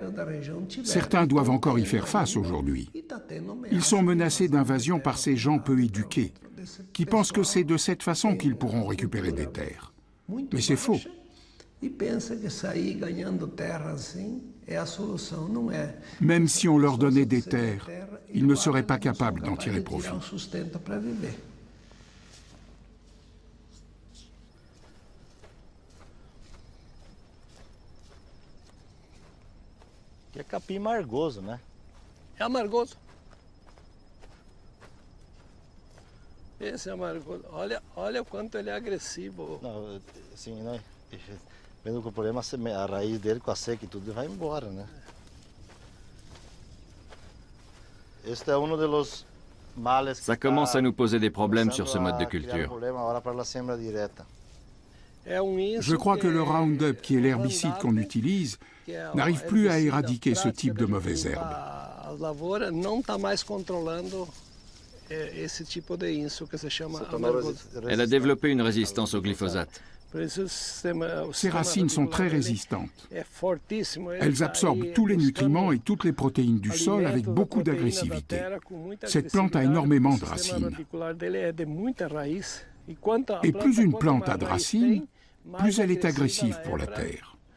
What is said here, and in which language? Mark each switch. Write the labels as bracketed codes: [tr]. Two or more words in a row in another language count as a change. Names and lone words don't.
[fr] Certains doivent encore y faire face aujourd'hui. Ils sont menacés d'invasion par ces gens peu éduqués, qui pensent que c'est de cette façon qu'ils pourront récupérer des terres. Mais c'est faux. Même si on leur donnait des terres, ils ne seraient pas capables d'en tirer profit. [pt] Que é capim amargoso, né? É amargoso. Esse é amargoso. Olha o quanto ele é agressivo. Não, assim, né? Vendo que o problema é a raiz dele com a seca e tudo vai embora, né? Este é um dos males. [fr] Ça commence à nous poser des problèmes sur ce mode de culture. Je crois que le Roundup, qui est l'herbicide qu'on utilise, n'arrive plus à éradiquer ce type de mauvaises herbes. [pt] As lavouras não está mais controlando esse tipo de inso que se chama amargoso. [fr] Elle a développé une résistance au glyphosate. Ces racines sont très résistantes. Elles absorbent tous les nutriments et toutes les protéines du sol avec beaucoup d'agressivité. Cette plante a énormément de racines. Et plus une plante a de racines, plus elle est agressive pour la terre.